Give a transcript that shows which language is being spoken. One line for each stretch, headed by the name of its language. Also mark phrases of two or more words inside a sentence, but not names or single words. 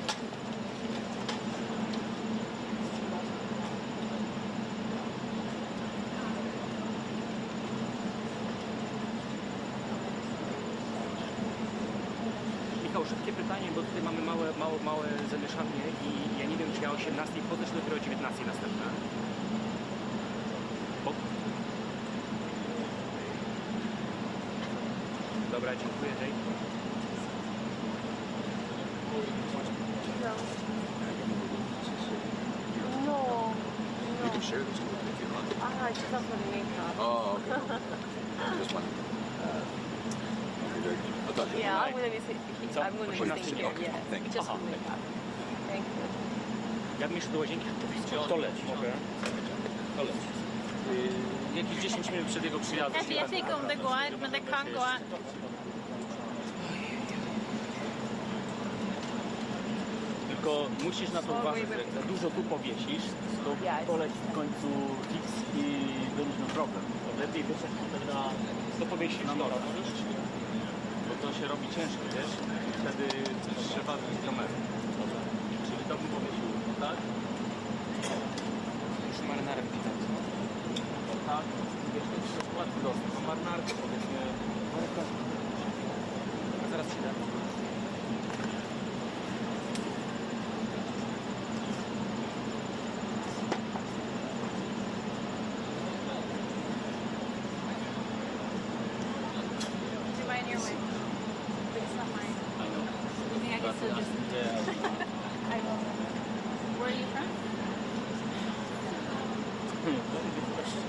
Polish: Michał, szybkie pytanie, bo tutaj mamy małe zamieszanie i ja nie wiem, czy ja o 18 wchodzę, czy dopiero o 19 następna. Dobra, dziękuję, Jake. No.
English: You can share this with me if you want. I just have to make up. Oh, okay. Just one. I thought you Yeah, were I'm gonna be sitting here. Okay, Yes, thank you. just for makeup. Thank you.
Polish: Ja bym jeszcze do łazienki, To leć. Mogę? To leć. Jakieś 10 minut przed jego przyjazdem.
Danish: Altså, jeg ved ikke, om det går an, men det kan gå an.
Polish: Tylko musisz na to uważać, że jak za dużo tu powiesisz, to poleć w końcu fix i będzie miał problem. To lepiej wiesz, jak to powiesisz na morze, bo to się robi ciężko, wiesz? I wtedy trzeba zrobić kamerę. Czyli to bym powiesił, tak? już marynarem widać. Tak, wiesz, to jest łatwy dostęp. Marynarkę powiedzmy. Zaraz przyjdę.
English: Do you mind your way? It's not mine. You think I can still just... I will. Where are you from? Very good question.